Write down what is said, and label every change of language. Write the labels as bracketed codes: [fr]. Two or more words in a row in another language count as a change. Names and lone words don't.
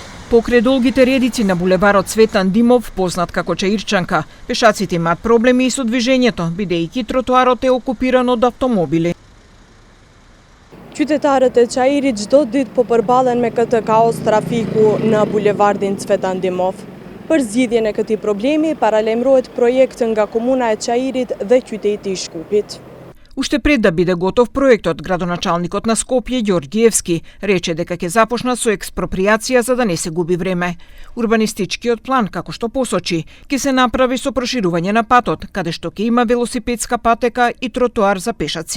[mk] Покрај долгите редици на булеварот Цветан Димов, познат како Чаирчанка, пешаците имаат проблеми и со движењето, бидејќи тротоарот е окупиран од автомобили. [sq] Qytetarët e Çairit çdo ditë po përbалlen me këtë kaos trafiku në bulevardin Цветан Димов. Për zgjidhjen e këtij problemi paralajmërohet projekt nga komuna e Çairit dhe qyteti i Shkupit. [mk] Уште пред да биде готов проектот, градоначалникот на Скопје Ѓорѓиевски рече дека ќе започнат со експроприација за да не се губи време. Урбанистичкиот план, како што посочи, ќе се направи со проширување на патот, каде што ќе има велосипедска патека и тротоар за пешаци.